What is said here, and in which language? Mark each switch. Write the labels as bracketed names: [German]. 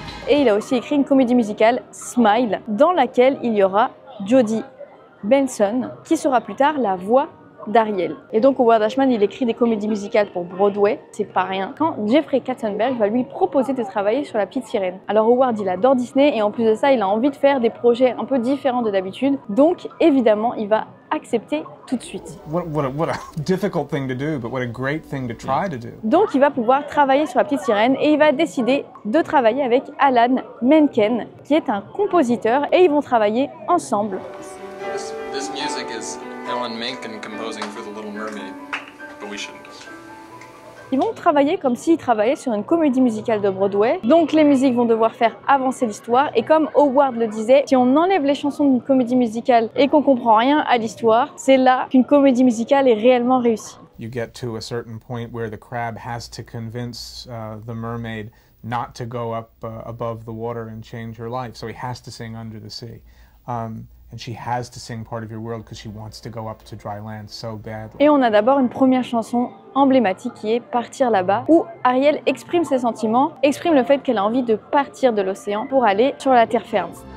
[French] Et il a aussi écrit une comédie musicale, Smile, dans laquelle il y aura Jodie Benson, qui sera plus tard la voix d'Ariel. Et donc Howard Ashman, il écrit des comédies musicales pour Broadway, c'est pas rien. Quand Jeffrey Katzenberg va lui proposer de travailler sur La Petite Sirène. Alors Howard, il adore Disney et en plus de ça, il a envie de faire des projets un peu différents de d'habitude. Donc évidemment, il va accepter tout de suite. [English] What a difficult thing to do, but what a great thing to try to do. [French] Donc il va pouvoir travailler sur La Petite Sirène et il va décider de travailler avec Alan Menken, qui est un compositeur, et ils vont travailler ensemble. [English] This music is Alan Menken composing for The Little Mermaid, but we shouldn't. [French] Ils vont travailler comme s'ils travaillaient sur une comédie musicale de Broadway, donc les musiques vont devoir faire avancer l'histoire, et comme Howard le disait, si on enlève les chansons d'une comédie musicale et qu'on comprend rien à l'histoire, c'est là qu'une comédie musicale est réellement réussie. [English] You get to a certain point where the crab has to convince the mermaid not to go up above the water and change her life, so he has to sing Under the Sea. And she has to sing Part of Your World because she wants to go up to dry land so badly. [French] Et on a d'abord une première chanson emblématique qui est Partir là-bas, où Ariel exprime ses sentiments, exprime le fait qu'elle a envie de partir de l'océan pour aller sur la terre ferme.